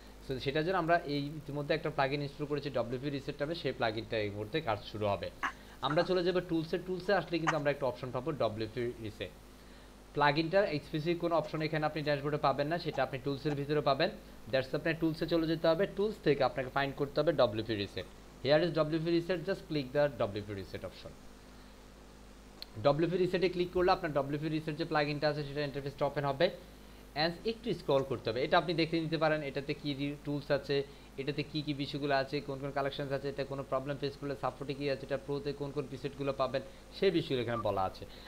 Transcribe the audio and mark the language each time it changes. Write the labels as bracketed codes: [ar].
[bn] So সেটার জন্য আমরা এই ইতিমধ্যে একটা প্লাগইন ইনস্টল করেছি ডব্লিউপি রিসেট নামে, সেই প্লাগইনটা এই মুহূর্তে কাজ শুরু হবে। আমরা চলে যাব টুলসে আসলে কিন্তু আমরা একটা অপশন পাবো ডব্লিউপি রিসেট। প্লাগইনটার স্পেসিফিক কোনো অপশন এখানে আপনি ড্যাশবোর্ডে পাবেন না, সেটা আপনি টুলসের ভিতরে পাবেন। দ্যাটস আপনার টুলসে চলে যেতে হবে, টুলস থেকে আপনাকে ফাইন্ড করতে হবে WP reset. [en] Here is WP reset, just click the WP reset option. [bn] WP reset A click করলে আপনার WP reset যে প্লাগইনটা আছে সেটা ইন্টারফেসটা ওপেন হবে। এন্ড একটু স্ক্রল করতে হবে, এটা আপনি দেখে নিতে পারেন এটাতে কি টুলস আছে, এটাতে কি কি বিষয়গুলো আছে, কোন কোন কালেকশনস আছে, এটা কোনো প্রবলেম ফেস করলে সাপোর্টে কি আছে, এটা প্রোতে কোন কোন প্রিসেটগুলো পাবেন সেই বিষয়গুলো এখানে বলা আছে।